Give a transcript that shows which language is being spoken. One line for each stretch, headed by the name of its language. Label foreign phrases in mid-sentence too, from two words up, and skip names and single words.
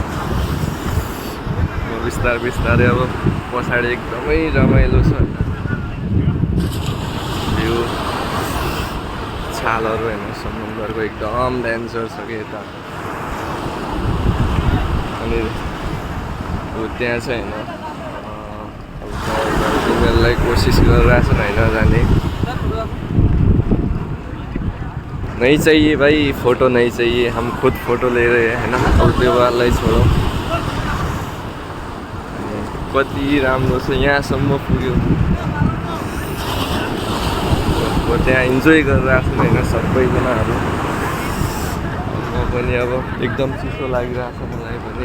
Nepali: बिस्तारै अब पछाडि एकदमै रमाइलो छ भ्यू, छालहरू होइन, समुद्रको एकदम डेन्जर छ कि यता। अनि त्यहाँ चाहिँ होइन, अब तिमीहरूलाई कोसिस गरिरहेछन् होइन जाने।
Hindi: नहीं चाहिए भाई, फोटो नहीं चाहिए, हम खुद फोटो ले रहे हैं होइन।
Nepali: अब त्यो बातलाई छोडौँ। कति राम्रो छ, यहाँसम्म पुग्यो। त्यहाँ इन्जोय गरिरहेछन् होइन सबैजनाहरू। म पनि अब एकदम चिसो लागिरहेछ मलाई पनि।